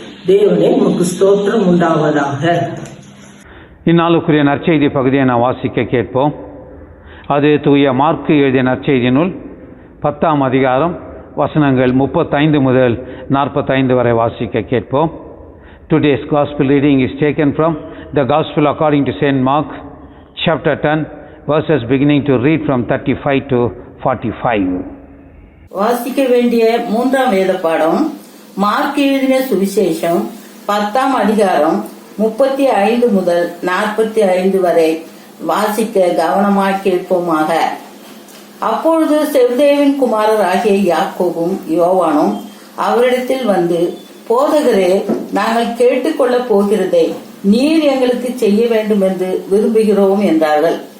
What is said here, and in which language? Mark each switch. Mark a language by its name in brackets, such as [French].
[Tamil] தேவனே உமக்கு ஸ்தோத்திரம் உண்டாவதாக. இந்நாளுக்குரிய நற்செய்தி பகுதியை நான் வாசிக்க கேட்போம். அது தூய மார்க்கு எழுதிய நற்செய்தி நூல் 10ஆம் அதிகாரம் வசனங்கள் 35 முதல் 45 வரை வாசிக்க கேட்போம். [English] Today's gospel reading is taken from the Gospel according to St. Mark, chapter 10, verses beginning to read from 35 to 45. [Tamil] வாசிக்க வேண்டிய மூன்றாம் வேத பாடம் மார்க் எழுதின சுவிசேஷம் 10ஆம் அதிகாரம் 35 முதல் 45 வரை வாசிக்க கவனமாய் கேட்போமாக. அப்பொழுது செவ்தேவின் குமாரர் ஆகிய யாக்கோபும் யோவானும் அவரிடத்தில் வந்து, போதகரே, நாங்கள் கேட்டுக்கொள்ளப் போகிறதை நீர் எங்களுக்கு செய்ய வேண்டும் என்று விரும்புகிறோம் என்றார்கள்.